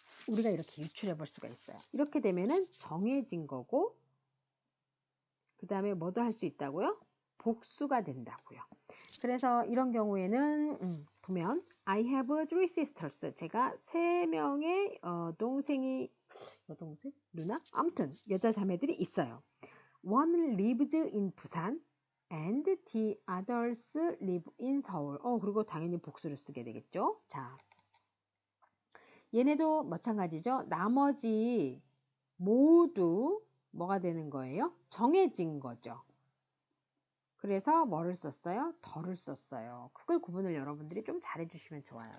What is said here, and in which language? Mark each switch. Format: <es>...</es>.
<ko>우리가 이렇게 유출해 볼 수가 있어요. 이렇게 되면은 정해진 거고 그 다음에 뭐도 할 수 있다고요? 복수가 된다고요. 그래서 이런 경우에는 보면</ko> <en>I have three sisters.</en> <ko>제가 세 명의 동생이 여동생? 누나? 아무튼 여자 자매들이 있어요.</ko> <en>One lives in 부산 and the others live in 서울.</en> <ko>그리고 당연히 복수를 쓰게 되겠죠. 자, 얘네도 마찬가지죠. 나머지 모두 뭐가 되는 거예요? 정해진 거죠. 그래서 뭐를 썼어요? 더를 썼어요. 그걸 구분을 여러분들이 좀 잘해주시면 좋아요.</ko>